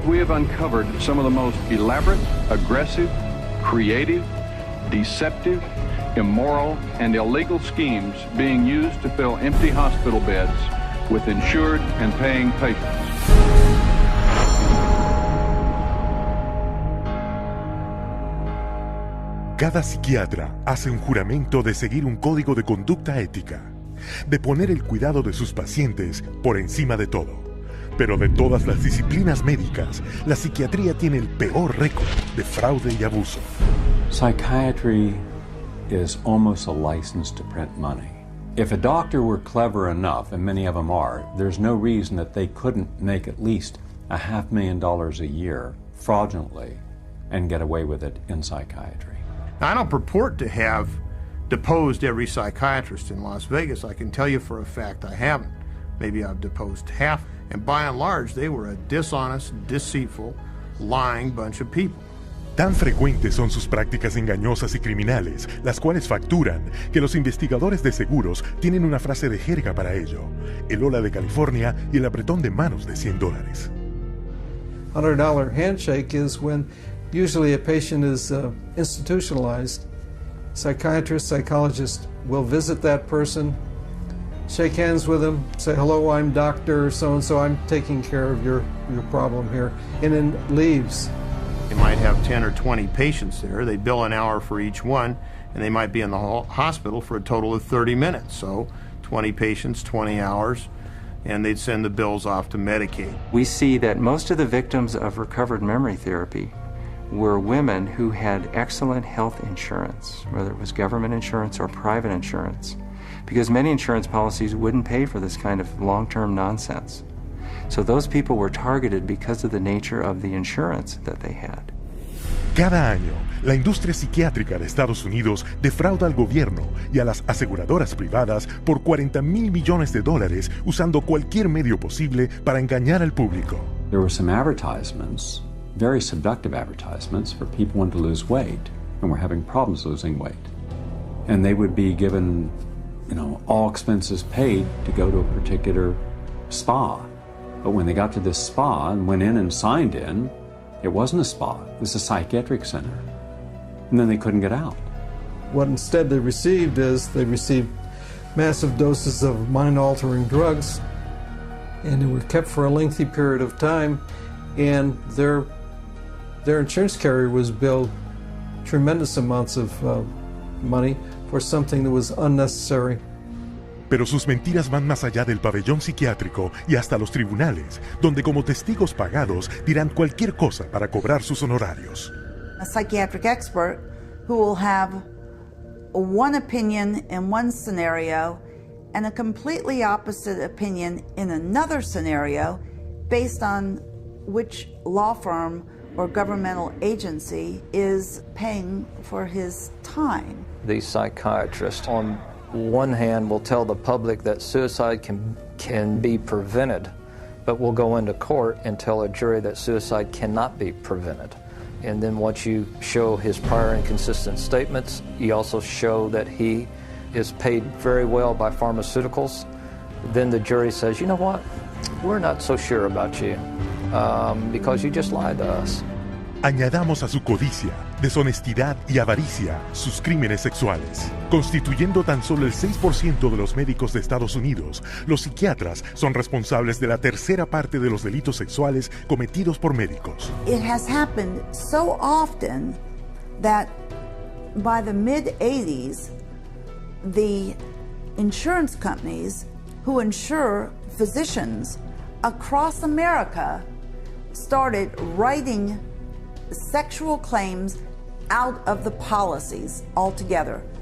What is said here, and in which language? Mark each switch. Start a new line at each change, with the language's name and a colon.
English: We have uncovered some of the most elaborate, aggressive, creative, deceptive, immoral, and illegal schemes being used to fill empty hospital beds with insured and paying patients.
Spanish: Cada psiquiatra hace un juramento de seguir un código de conducta ética, de poner el cuidado de sus pacientes por encima de todo. Pero de todas las disciplinas médicas, la psiquiatría tiene el peor récord de fraude y abuso.
English: Psychiatry is almost a license to print money. If a doctor were clever enough, and many of them are, there's no reason that they couldn't make at least $500,000 a year fraudulently and get away with it in psychiatry. I don't purport to have deposed every psychiatrist in Las Vegas. I can tell you for a fact I haven't. Maybe I've deposed half. And by and large, they were a dishonest, deceitful, lying bunch of people.
Spanish: Tan frecuentes son sus prácticas engañosas y criminales, las cuales facturan, que los investigadores de seguros tienen una frase de jerga para ello: el hola de California y el apretón de manos de $100.
English: $100 handshake is when usually a patient is institutionalized. Psychiatrist, psychologist will visit that person, shake hands with them, say, hello, I'm Dr. So-and-so, I'm taking care of your problem here, and then leaves. They might have 10 or 20 patients there. They bill an hour for each one, and they might be in the hospital for a total of 30 minutes. So 20 patients, 20 hours, and they'd send the bills off to Medicaid. We see that most of the victims of recovered memory therapy were women who had excellent health insurance, whether it was government insurance or private insurance, because many insurance policies wouldn't pay for this kind of long-term nonsense. So those people were targeted because of the nature of the insurance that they had.
Spanish: Cada año, la industria psiquiátrica de Estados Unidos defrauda al gobierno y a las aseguradoras privadas por $40 mil millones usando cualquier medio posible para engañar al público.
English: There were some advertisements, very seductive advertisements, for people wanting to lose weight and were having problems losing weight. And they would be given, all expenses paid to go to a particular spa. But when they got to this spa and went in and signed in, it wasn't a spa, it was a psychiatric center. And then they couldn't get out. What instead they received massive doses of mind-altering drugs, and they were kept for a lengthy period of time, and their insurance carrier was billed tremendous amounts of money for something that was unnecessary.
Spanish: Pero sus mentiras van más allá del pabellón psiquiátrico y hasta los tribunales, donde como testigos pagados dirán cualquier cosa para cobrar sus honorarios.
English: A psychiatric expert who will have one opinion in one scenario and a completely opposite opinion in another scenario based on which law firm or governmental agency is paying for his time. The psychiatrist on one hand will tell the public that suicide can be prevented, but will go into court and tell a jury that suicide cannot be prevented. And then once you show his prior inconsistent statements, you also show that he is paid very well by pharmaceuticals, then the jury says, you know what, we're not so sure about you because you just lied to us.
Spanish: Añadamos a su codicia, deshonestidad y avaricia sus crímenes sexuales. Constituyendo tan solo el 6% de los médicos de Estados Unidos, los psiquiatras son responsables de la tercera parte de los delitos sexuales cometidos por médicos.
English: It has happened so often that by the mid-80s, the insurance companies who insure physicians across America started writing sexual claims out of the policies altogether.